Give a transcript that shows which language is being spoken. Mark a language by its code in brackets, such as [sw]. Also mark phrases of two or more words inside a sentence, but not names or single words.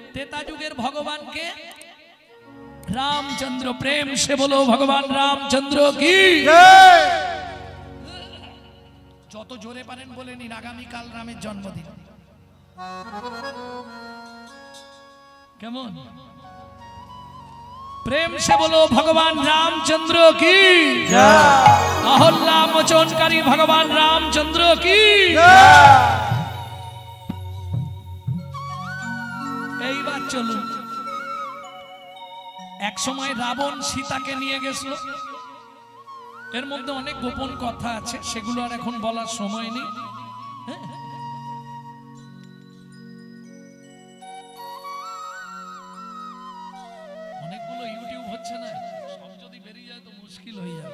[bn] ত্রেতা যুগের ভগবান কে রামচন্দ্র। [hi] प्रेम से बोलो भगवान रामचंद्र की जय। [bn] যত জোরে পারেন বলে নিন আগামী কাল রামের জন্মদিন। কেমন? [hi] प्रेम से बोलो भगवान रामचंद्र की जय। अहल्या मोचनकारी भगवान रामचंद्र की जय। [bn] এই বাত চলুন। এক সময় রাবণ সীতাকে নিয়ে গেছিল। এর মধ্যে অনেক গোপন কথা আছে, সেগুলো আর এখন বলার সময় নেই। অনেকগুলো ইউটিউব হচ্ছে না, সব যদি বেরিয়ে যায় তো মুশকিল হয়ে যাবে।